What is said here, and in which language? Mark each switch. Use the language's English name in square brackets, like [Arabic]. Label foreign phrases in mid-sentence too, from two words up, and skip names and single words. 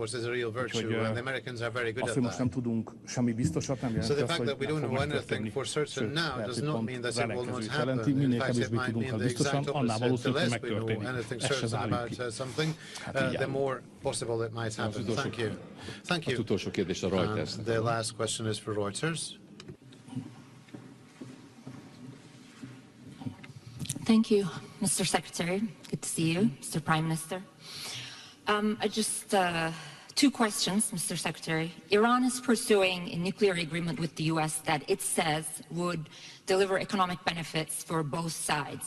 [Hungarian] Úgyhogy azt, hogy most nem tudunk semmi biztosat, nem jelenti azt, hogy nem fog megtörténni. Sőt, lehet, hogy pont az ellenkezőt jelenti, minél kevésbé tudunk azt biztosan, annál valószínűleg, hogy megtörténik. Ezt se zárjuk ki. Hát így áll. Az utolsó kérdés a Reuters. [English] The last question is for Reuters. Thank you, Mr. Secretary. Good to see you, Mr. Prime Minister. I just 2 questions, Mr. Secretary. Iran is pursuing a nuclear agreement with the U.S. that it says would deliver economic benefits for both sides.